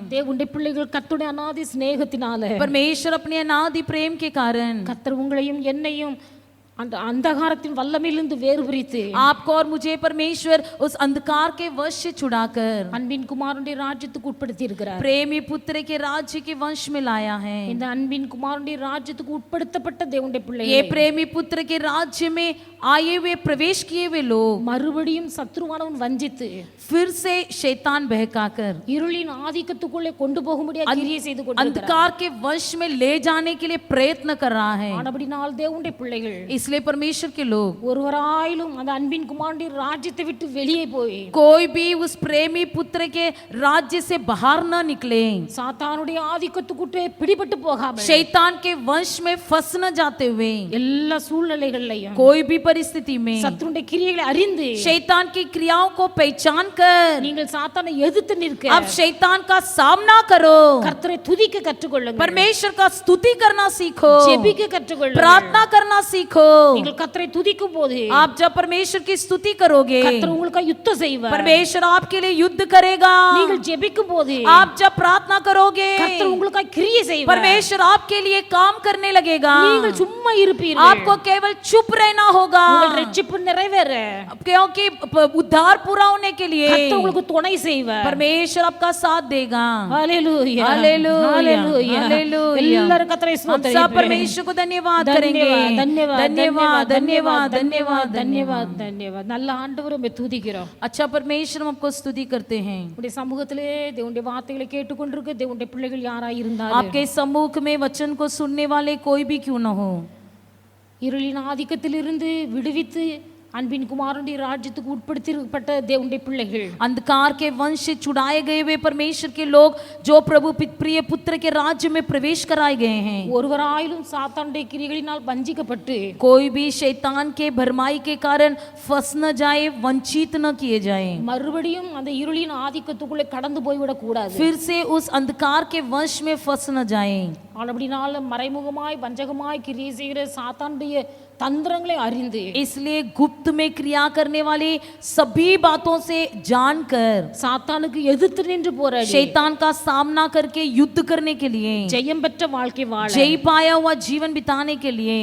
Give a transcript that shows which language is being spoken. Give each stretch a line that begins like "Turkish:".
Tamil: தேவனுடைய பிள்ளைகள் கர்த்தருடைய அநாதி சிநேகத்தினால,
Hindi: परमेश्वर अपने अनादि प्रेम के कारण
Tamil: கர்த்தர் உங்களையும் என்னையும் அந்த अंधकारத்தின் வல்லமையிலிருந்து வேறு பிரித்து
Hindi: आपको और मुझे परमेश्वर उस अंधकार के वश से छुड़ाकर
Tamil: அன்பின் குமாரனுடைய ராஜ்யத்துக்கு உட்படுத்தி இருக்கிறார்.
Hindi: प्रेमी पुत्र के राज्य के वंश में लाया है.
Tamil: இந்த அன்பின் குமாரனுடைய ராஜ்யத்துக்கு உட்படுத்தப்பட்ட தேவனுடைய
Hindi: ये
Tamil: பிள்ளைகள்
Hindi: प्रेमी पुत्र के राज्य में आए हुए प्रवेश किए हुए लोग
Tamil: மறுபடியும் சத்ருவானவன் வஞ்சித்து
Hindi: फिर से शैतान बहकाकर
Tamil: இருளின் ஆதிக்கத்துக்குள்ளே கொண்டு போகும்படியாக கிரியை செய்து கொண்டிருக்கிறார்.
Hindi: अंधकार के वश में ले जाने के लिए प्रयत्न कर रहा है.
Tamil: ஆனபடினால் தேவனுடைய பிள்ளைகள்
Hindi: इसलिए परमेश्वर के लोग
Tamil: ஒருவராயிலும் அந்த அன்பின் குமாரனுடைய ராஜ்யத்தை விட்டு வெளியே போய்
Hindi: कोई भी उस प्रेमी पुत्र के राज्य से बाहर न निकले,
Tamil: சாத்தானுடைய ஆதிக்கத்துக்குள்ளே பிடிபட்டு போகாமல்
Hindi: शैतान के वंश में फंस न जाते हुए
Tamil: எல்லா சூழ்நிலைகள்லையும்
Hindi: कोई भी परिस्थिति में
Tamil: சத்துருடைய கிரியைகளை அறிந்து
Hindi: शैतान की क्रियाओं को पहचान कर
Tamil: நீங்கள் சாத்தானை எதிர்த்து நிற்க
Hindi: अब शैतान का सामना करो.
Tamil: கர்த்தரை துதிக்க கற்றுக்கொள்ளுங்கள்,
Hindi: परमेश्वर का स्तुति करना सीखो,
Tamil: ஜெபிக்க கற்றுக்கொள்ளுங்கள்.
Hindi: प्रार्थना करना सीखो.
Tamil: நீங்கள் கர்த்தரை துதிக்கும் போது
Hindi: आप जब परमेश्वर की स्तुति करोगे,
Tamil: கர்த்தர் உங்களுக்கு யுத்தம் செய்வார்.
Hindi: परमेश्वर आपके लिए युद्ध करेगा.
Tamil: நீங்கள் ஜெபிக்கும் போது
Hindi: आप जब प्रार्थना करोगे,
Tamil: கர்த்தர் உங்களுக்கு கிரியை செய்வார்.
Hindi: परमेश्वर आपके लिए काम करने लगेगा.
Tamil: நீங்கள் சும்மா இருப்பீர்கள்.
Hindi: आपको केवल चुप रहना होगा,
Tamil: உங்கள் ரட்சிப்பு நிறைவேற
Hindi: क्योंकि उद्धार पूरा होने के लिए
Tamil: கர்த்தர் உங்களுக்கு துணை செய்வார்.
Hindi: परमेश्वर आपका साथ देगा.
Tamil: ஹalleluya
Hindi: हालेलूया,
Tamil: ஹalleluya
Hindi: हालेलूया.
Tamil: எல்லாரும் கர்த்தரை
Hindi: हम सब
Tamil: ஸ்தோத்திரிப்போம்.
Hindi: परमेश्वर को धन्यवाद करेंगे. धन्यवाद धन्यवाद, धन्यवाद, धन्यवाद, धन्यवाद धन्यवाद
Tamil: நல்ல ஆண்டவரை மே துதிக்கிறோம்.
Hindi: अच्छा परमेश्वर हम आपको स्तुति करते हैं.
Tamil: உடைய சமூகத்திலே தேவனுடைய வார்த்தைகளை கேட்டுக்கொண்டிருக்க தேவனுடைய பிள்ளைகள் யாராய் இருந்தாலும்
Hindi: आपके सम्मुख में वचन को सुनने वाले कोई भी क्यों न हो,
Tamil: இருளின் ஆதிக்கத்திலிருந்து விடுவித்து அன்பின் குமாரனுடைய ராஜ்யத்துக்கு உட்படுத்தப்பட்ட தேவனுடைய பிள்ளைகள்,
Hindi: अंधकार के वंश से छुड़ाए गए हुए परमेश्वर के लोग जो प्रभु प्रिय पुत्र के राज्य में प्रवेश कराए गए हैं.
Tamil: ஒருவராயிலும் சாத்தானுடைய கிரியைகளினால் வஞ்சிக்கப்பட்டு
Hindi: कोई भी शैतान के भरमाई के कारण फंस न जाए, वंचित न किए जाए,
Tamil: மறுபடியும் அந்த இருளின் ஆதிக்கத்துக்குள்ளே கடந்து போய்விடக் கூடாது.
Hindi: फिर से उस अंधकार के वंश में फंस न जाए.
Tamil: அப்படினால மறைமுகமாய் வஞ்சகமாய் கிரியை செய்கிற சாத்தானுடைய தந்திரங்களை அறிந்து
Hindi: इसलिए गुप्त में क्रिया करने वाली सभी बातों से जानकर
Tamil: சாத்தானுக்கு எதிர்த்து நின்று போராடி
Hindi: शैतान का सामना करके युद्ध करने के लिए,
Tamil: ஜெயம் பெற்ற வாழ்க்கை வாழ
Hindi: जय पाया हुआ जीवन बिताने के लिए